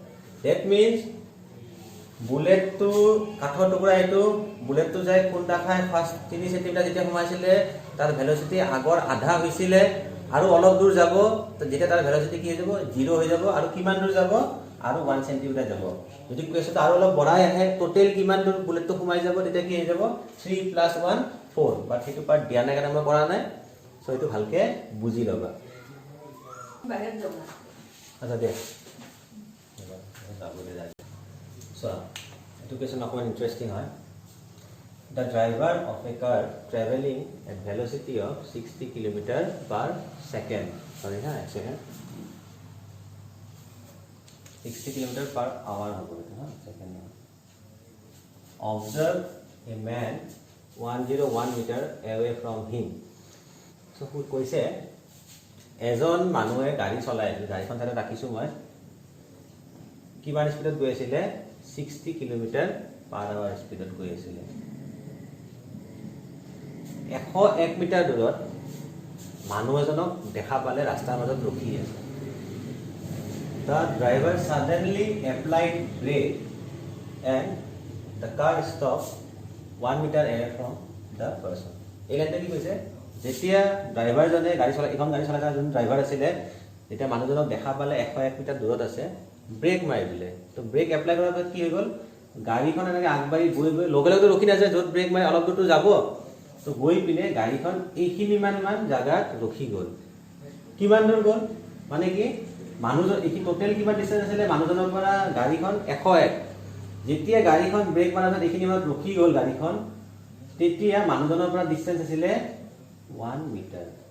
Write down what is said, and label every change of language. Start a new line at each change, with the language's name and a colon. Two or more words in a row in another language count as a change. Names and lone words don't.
Assamese: দ্যাট মিন্স বুলেট টু কাঠৰ টুকুৰা এটো বুলেট টু যায় খুন্দা খাই ফার্স্ট 3 সেন্টিমিটাৰ যেতিয়া সোমাইছিলে তাৰ ভেলোচিটি আগৰ আধা হৈছিল আৰু অলপ দূৰ যাব তো যেতিয়া তাৰ ভেলোচিটি কি হৈ যাব 0 হৈ যাব আৰু কিমান দূৰ যাব আৰু 1 সেন্টিমিটাৰ যাব যদি কুৱেশ্যনটো আৰু অলপ বঢ়াই আহে টোটাল কিমান দূৰ বুলেটটো সোমাই যাব তেতিয়া কি হৈ যাব 3 + 1 4 বাট হেতু পাৰ্ট দিয়া নাই কাৰণে মই কৰা নাই সো এটো ভালকে বুজি লবা বাহিৰ যাব আচ্ছা দে যাবলে যায় সো এটো কুৱেশ্যন অকমান ইন্টাৰেষ্টিং হয়
English: The driver of a car traveling at velocity of 60 km/s. Sorry, a second. 60 km/h second. Observe a man 101 meter away from him. So who
Assamese: কৈছে এজন মানুহে গাড়ী চলাই গাড়ীখন তাতে ৰাখিছো মই কিমান স্পিডত গৈ আছিল 60 km/h স্পিডত গৈ আছিল 101 মিটাৰ দূৰত মানুহ এজনক দেখা পালে ৰাস্তাৰ মাজত ৰখি আছে
English: The driver suddenly applied brake and the car stopped 1 meter away from the person.
Assamese: এই লাইনটা কি কৈছে যেতিয়া ড্ৰাইভাৰজনে গাড়ী চলাই এখন গাড়ী চলাই যোন ড্ৰাইভাৰ আছিলে যেতিয়া মানুহজনক দেখা পালে 101 মিটাৰ দূৰত আছে ব্ৰেক মাৰি দিলে তো ব্ৰেক এপ্লাই কৰাৰ পিছত কি হৈ গ'ল গাড়ীখন এনেকৈ আগবাঢ়ি গৈ গৈ লগে লগে ৰখি নাযায় য'ত ব্ৰেক মাৰি অলপ দূৰটো যাব তো গৈ পিনে গাড়ীখন এইখিনিমান জাগাত ৰখি গ'ল কিমান দূৰ গ'ল মানে কি মানুহজন এইখিনি টোটেল কিমান ডিষ্টেঞ্চ আছিলে মানুহজনৰ পৰা গাড়ীখন 101 যেতিয়া গাড়ীখন ব্ৰেক মাৰাৰ পিছত এইখিনি মানত ৰখি গ'ল গাড়ীখন তেতিয়া মানুহজনৰ পৰা ডিষ্টেঞ্চ আছিলে 1 মিটাৰ